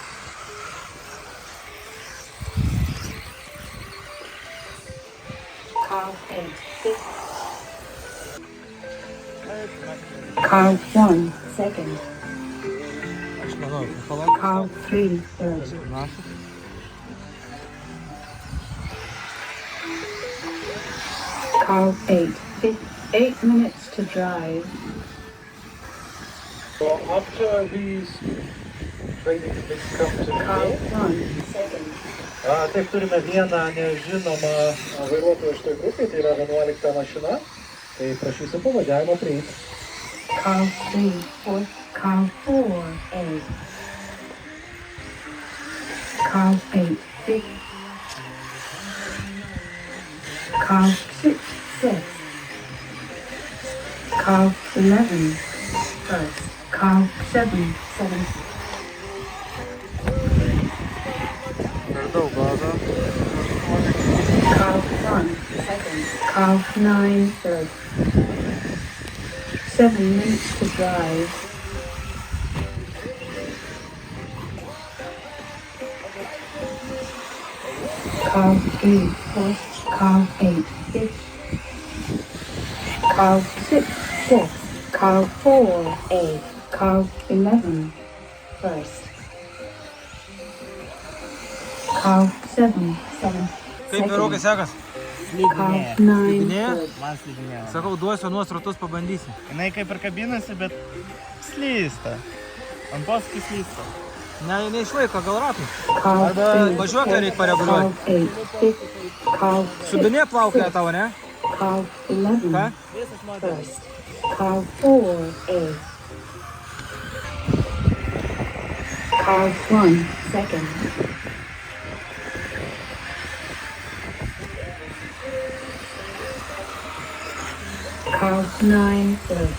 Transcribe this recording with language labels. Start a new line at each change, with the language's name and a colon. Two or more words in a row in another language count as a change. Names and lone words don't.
English: Car 8 fifth. Car 1 second,
Lithuanian: Aš manau, palauk.
English: car 3 third. Car 8 fifth. 8 minutes to drive. So after these training things come to Car me. 1 second.
Lithuanian: Taip, turime vieną nežinomą vairuotoją šitoj grupėje, tai yra 11 mašina. Tai prašysiu pavažiavimo prieiti.
English: Car 3 fourth. Car 4 8. Car 8 fifth. Car 6 sixth. Car 11 first. Car 7 seventh.
Lithuanian: Per daug gazo.
English: Car 1 second. Car 9 third. 7 minutes to drive. Car 3 fourth. Car 8 fifth. Car 6 sixth. Car 4 eighth. Car 11 first. Car 7 seventh.
Lithuanian: Kaip vyrukai sekas?
English: Car 9
Lithuanian: Slidinėja?
English: third.
Lithuanian: Man slidinėjo. Sakau, duosiu nuos ratus, pabandysi. Jinai kaip ir kabinasi, bet slysta. Ant posūkį slysta. Ne, neišlaiko gal ratų.
English: Car
Lithuanian: Arba
English: 3
Lithuanian: važiuoklę reik
English: Car
Lithuanian: pareguliuoti.
English: 8 fifth. Car
Lithuanian: Subinė plaukioja tavo, ne?
English: Car 11
Lithuanian: Ką?
English: first. Car 4 eighth. Car 1 second. Car 9 third.